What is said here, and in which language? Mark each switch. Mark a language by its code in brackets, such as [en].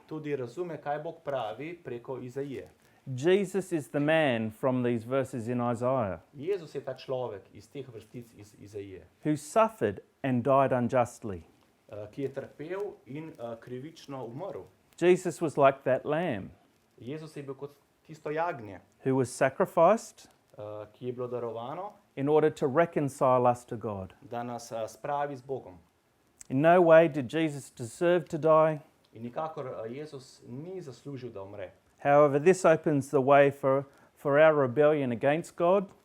[sl] tudi razume, kaj Bog pravi preko Izaije. [en] Jesus is the man from these verses in Isaiah [sl] Jezus je ta človek iz teh vrstic iz Izaije, [en] who suffered and died unjustly. [sl] ki je trpel in krivično umrl. [en] Jesus was like that lamb [sl] Jezus je bil kot tisto jagnje, [en] who was sacrificed [sl] ki je bilo darovano, [en] in order to reconcile us to God. [sl] da nas spravi z Bogom. [en] In no way did Jesus deserve to die. [sl] In nikakor Jezus ni zaslužil, da umre. [en] However, this opens the way for our rebellion against God